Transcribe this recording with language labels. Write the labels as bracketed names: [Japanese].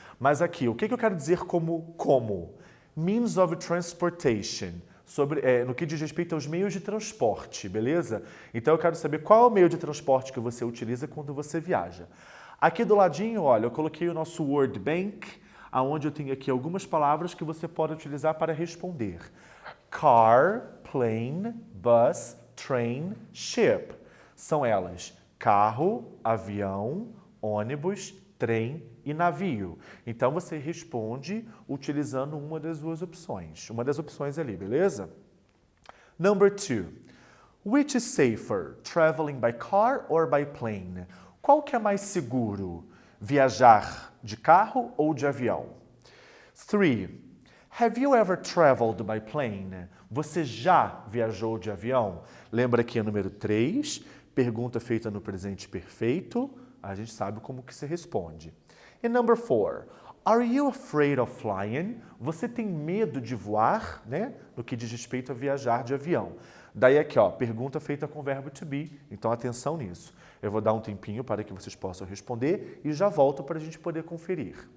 [Portuguese] Mas aqui, o que eu quero dizer como? [English] Means of transportation, [Portuguese] no que diz respeito aos meios de transporte, beleza? Então eu quero saber qual é o meio de transporte que você utiliza quando você viaja. Aqui do ladinho, olha, eu coloquei o nosso Word Bank, onde eu tenho aqui algumas palavras que você pode utilizar para responder. [English] Car, plane, bus, train, ship. [Portuguese] São elas carro, avião, ônibus, trem e navio. Então, você responde utilizando uma das duas opções. Uma das opções ali, beleza? [English] Number 2. Which is safer, traveling by car or by plane? [Portuguese] Qual que é mais seguro, viajar de carro ou de avião? [English] 3. Have you ever traveled by plane? [Portuguese] Você já viajou de avião? Lembra que é número 3. Pergunta feita no presente perfeito, a gente sabe como que se responde. [English] E number 4, are you afraid of flying? [Portuguese] Você tem medo de voar, né? No que diz respeito a viajar de avião. Daí aqui, ó, pergunta feita com o verbo to be, então atenção nisso. Eu vou dar um tempinho para que vocês possam responder e já volto para a gente poder conferir.